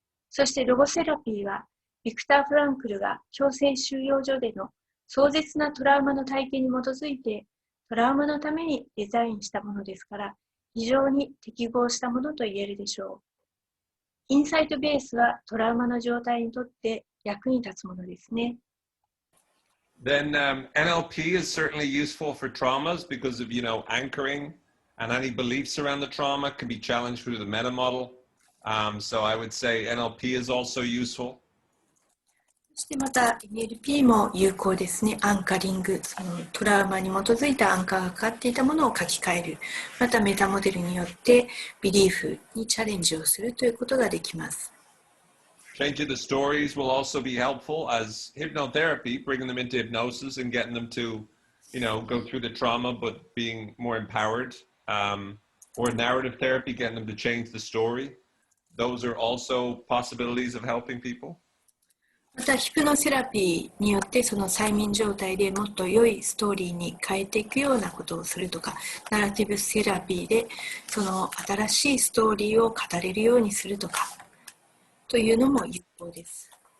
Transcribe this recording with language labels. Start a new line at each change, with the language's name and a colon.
Japanese: そしてロゴセラピーはビクター・フランクルが強制収容所での壮絶なトラウマの体験に基づいてトラウマのためにデザインしたものですから、非常に適合したものと言えるでしょう。インサイトベースはトラウマの状態にとって役に立つものですね。
English: Then NLP is certainly useful for traumas because of, anchoring, and any beliefs around the trauma can be challenged through the meta model. So I would say NLP is also useful.
Japanese: そしてまた NLP も有効ですね。アンカリング、そのトラウマに基づいたアンカーがかかっていたものを書き換える。またメタモデルによってビリーフにチャレンジをするということができます。
English: Changing the stories will also be helpful as hypnotherapy, bringing them into hypnosis and getting them to, go through the trauma, but being more empowered. Or narrative therapy, getting them to change the story. Those are also possibilities of helping people.
Japanese: またヒプノセラピーによってその催眠状態でもっと良いストーリーに変えていくようなことをするとか、ナラティブセラピーでその新しいストーリーを語れるようにするとかというのも有効です。